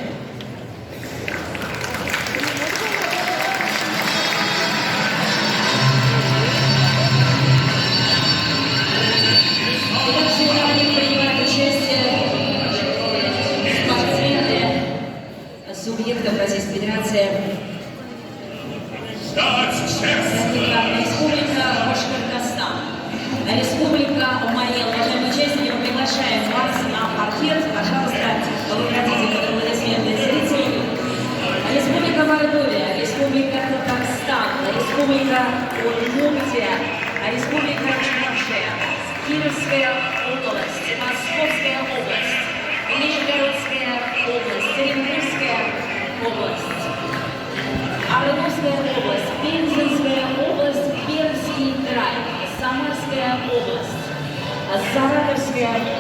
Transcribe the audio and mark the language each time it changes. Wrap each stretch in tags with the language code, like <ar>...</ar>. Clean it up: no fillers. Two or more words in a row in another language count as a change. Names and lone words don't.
<ru>В соревнованиях принимают участие спортсмены субъектов Российской Федерации. Республика Башкортостан, Республика Умаил. Уважаемые участники, мы приглашаем вас на паркет. Пожалуйста, выходите под аплодисменты зрителей. Республика Мордовия, Республика Татарстан, Республика Удмуртия, Республика Чувашия, Кировская область, Московская область, Нижегородская область, Оренбургская область, Орловская область, Пензенская область, Пермский край, Самарская область, Саратовская</ru>